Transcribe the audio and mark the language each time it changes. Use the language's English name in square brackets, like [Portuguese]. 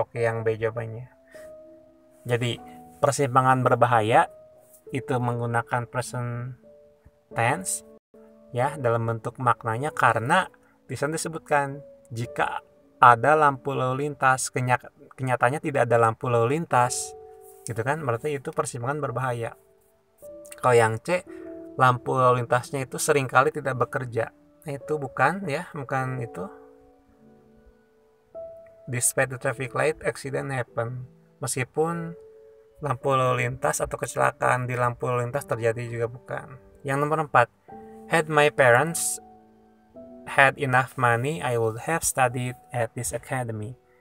[Indonesian] Oke, yang B jawabannya. Jadi persimpangan berbahaya itu menggunakan present tense ya dalam bentuk maknanya, karena di sana disebutkan jika ada lampu lalu lintas, kenyataannya tidak ada lampu lalu lintas gitu kan, berarti itu persimpangan berbahaya. Kalau yang C, lampu lalu lintasnya itu seringkali tidak bekerja. Nah, itu bukan itu. [English] Despite the traffic light, accident happen. [Indonesian] Meskipun lampu lalu lintas atau kecelakaan di lampu lalu lintas terjadi juga bukan. Yang nomor 4, [English] had my parents had enough money, I would have studied at this academy.